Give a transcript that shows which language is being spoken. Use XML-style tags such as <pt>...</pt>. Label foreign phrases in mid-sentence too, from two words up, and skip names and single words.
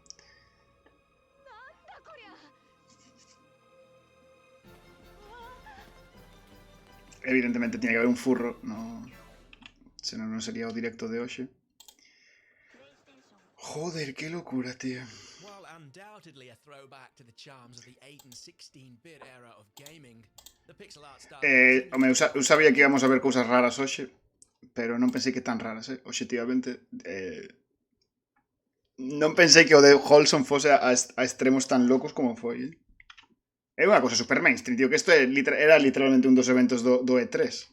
<es>Evidentemente tiene que haber un furro, no,</es> <gl>senón non sería o directo de hoxe.</gl> <es>Joder, que locura, tío.</es> <en>While undoubtedly a throwback to the charms of the 8 and 16-bit era of gaming, the pixel art style</en> <gl>Home, eu sabía que íbamos a ver cousas raras hoxe, pero non pensei que tan raras, obxectivamente. Non pensei que o de Holson fose a extremos tan locos como foi, É unha cosa super mainstream, tío, que isto era literalmente un dos eventos do E3.</gl>